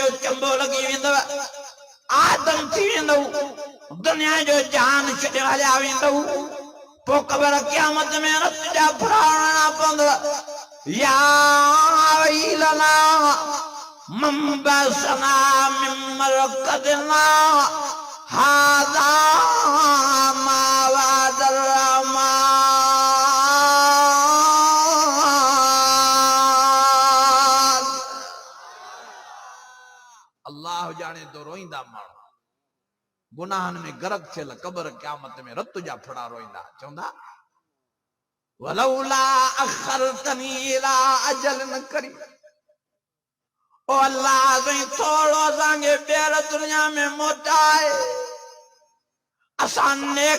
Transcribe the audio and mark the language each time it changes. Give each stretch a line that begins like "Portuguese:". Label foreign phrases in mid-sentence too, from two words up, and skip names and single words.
Sindhi: चंबो लॻी वेंदव आदम थी वेंदव दुनिया जो जान छॾे हलिया वेंदव पोइ ख़बर क़यामत में रत जा फुराणा पवंदव
Arabic: يا ويلنا من بعثنا من مرقدنا هذا ما وعد الرحمن.
Sindhi: अल्लाह जाने तो रोईंदा माण्हू गुनाहनि में गरक थियल क़ब्र क़यामत में रत जा फड़ा रोईंदा चवंदा
Arabic: لولا أخرتني إلى أجل قريب
Sindhi: ओ अल्लाह साईं थोड़ो असांखे ॿीहर दुनिया में मोटाए असां नेक